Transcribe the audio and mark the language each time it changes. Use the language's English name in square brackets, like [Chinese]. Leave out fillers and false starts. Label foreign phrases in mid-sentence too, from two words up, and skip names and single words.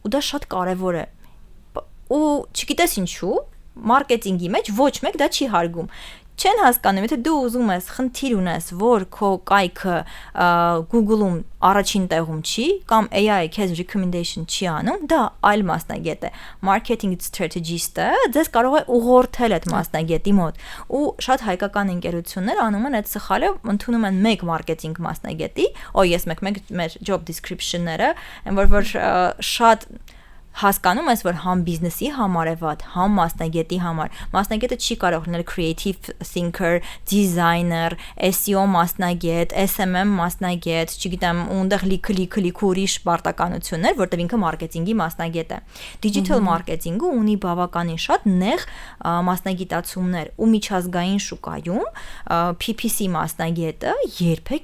[Armenian] դա շատ կարևոր է։ Ու չգիտես ինչու, մարքեթինգի մեջ ոչ մեկ դա չի հարգում։ Չեն հասկանում, եթե դու ուզում ես խնդիր ունես, որ քո կայքը Google-ում առաջին տեղում չի, կամ AI-ը քեզ recommendation չի անում, դա այլ մասնագետ է։ [English] Marketing strategist-ը [Armenian] ձեզ կարող է ուղղորդել այդ մասնագետի մոտ։ Ու շատ հայկական ընկերություններ անում են այդ սխալը, ընդունում են մեկ մարքեթինգ մասնագետի, ես մեր [English] job description-ները, [Armenian] որ շատ հասկանում ես, որ համ բիզնեսի համար է վատ, համ մասնագետի համար։ Մասնագետը չի կարող լինել [English] creative thinker, [Armenian] designer, SEO մասնագետ, SMM մասնագետ, չգիտեմ, ունդեղ լիքը ուրիշ պարտականություններ, որտեղ ինքը մարքեթինգի մասնագետ է։ [English] Digital marketing-ը [Armenian] ունի բավականին շատ նեղ մասնագիտացումներ ու միջազգային շուկայում PPC մասնագետը երբեք